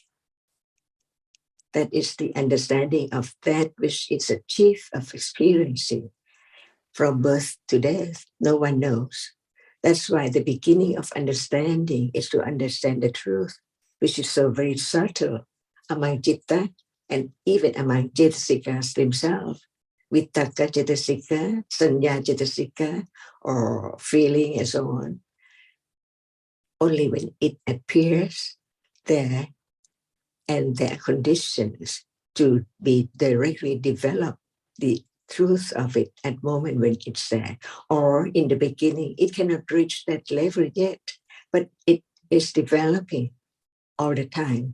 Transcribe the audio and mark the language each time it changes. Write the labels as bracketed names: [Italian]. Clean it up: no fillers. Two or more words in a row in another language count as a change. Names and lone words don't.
[English] That is the understanding of that which is a chief of experiencing from birth to death. No one knows. That's why the beginning of understanding is to understand the truth, which is so very subtle among citta and even among cetasikas themselves. [Pali] Vitakka cetasika, sanya cetasika, [English] or feeling and so on. Only when it appears there and there are conditions to be directly developed, the truth of it at moment when it's there. Or in the beginning, it cannot reach that level yet, but it is developing all the time.